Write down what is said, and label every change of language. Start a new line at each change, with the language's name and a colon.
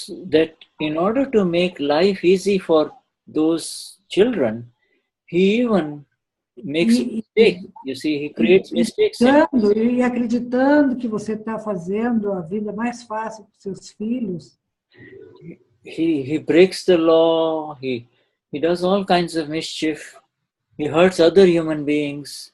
English: That in order to make life easy for those children, he even makes mistakes. You see, he creates mistakes.
Portuguese: E acreditando que você está fazendo a vida mais fácil para os seus filhos.
English: He breaks the law. He does all kinds of mischief. He hurts other human beings.